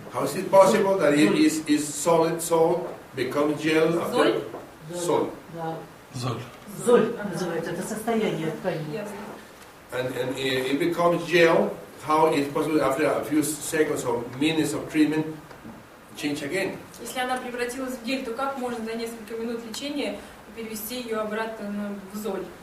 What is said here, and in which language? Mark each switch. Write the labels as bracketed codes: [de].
[en] How is it possible that it is solid salt become gel after salt? [ru] Да. Золь. Золь называется, это состояние ткани. Ясно. [en] And it becomes gel. How is it possible after a few seconds or minutes of treatment change again? [ru] Если она превратилась в гель, то как можно за несколько минут лечения перевести ее обратно в золь?